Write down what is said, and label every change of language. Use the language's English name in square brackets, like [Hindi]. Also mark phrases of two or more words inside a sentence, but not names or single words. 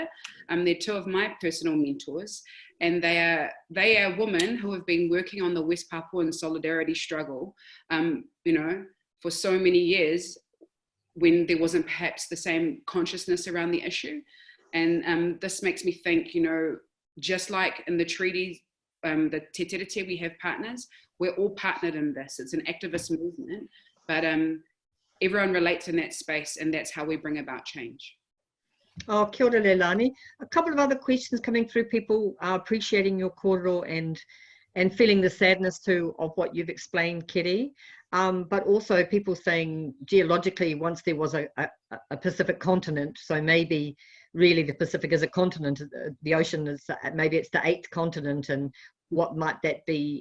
[English] They're two of my personal mentors, and they are women who have been working on the West Papuan solidarity struggle, you know, for so many years when there wasn't perhaps the same consciousness around the issue. And this makes me think, you know, just like in the treaties, the Te Tiriti, we have partners, we're all partnered in this. It's an activist movement, but everyone relates in that space, and that's how we bring about change. [Māori] Oh, kia ora, Leilani. [English] A couple of other questions coming through. People are appreciating your kōrero and feeling the sadness too of what you've explained, Kerry. But also people saying geologically, once there was a Pacific continent, so maybe really the Pacific is a continent, the ocean is, maybe it's the 8th continent, and what might that be?